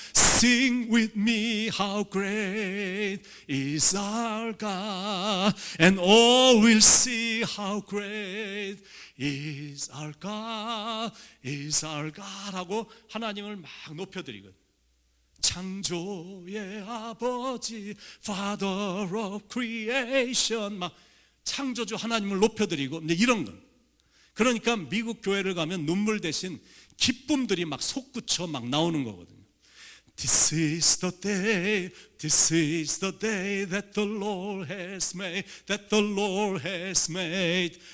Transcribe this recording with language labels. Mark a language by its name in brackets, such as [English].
[English] Sing with me, how great is our God. And all will see how great is our God, is our God [Korean] 하고 하나님을 막 높여드리거든요. 창조의 아버지, [English] Father of creation, [Korean] 막 창조주 하나님을 높여드리고 이런 건. 그러니까 미국 교회를 가면 눈물 대신 기쁨들이 막 솟구쳐 막 나오는 거거든요. [English] This is the day, this is the day that the Lord has made, that the Lord has made.